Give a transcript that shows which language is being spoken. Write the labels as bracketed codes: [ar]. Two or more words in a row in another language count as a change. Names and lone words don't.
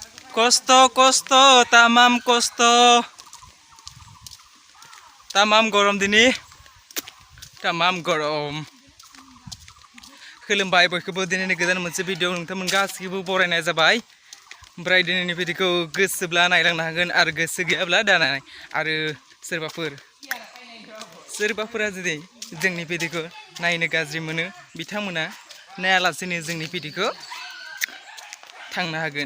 [brx] Kosto tamam kosto tamam gorom dini tamam gorom खोलोमबाय बयखौबो दिनैनि गोदान मोनसे भिडिअ नोंथांमोन गासिबो बरायनाय जाबाय ओमफ्राय दिनैनि भिडिअखौ गोसोब्ला नायलांनो हागोन आरो गोसो गैयाब्ला दानाय आरो सोरबाफोरा जुदि जोंनि भिडिअखौ नायनो गाज्रि मोनो बिथांमोना नायालासेनो जोंनि भिडिअखौ थांनो हागोन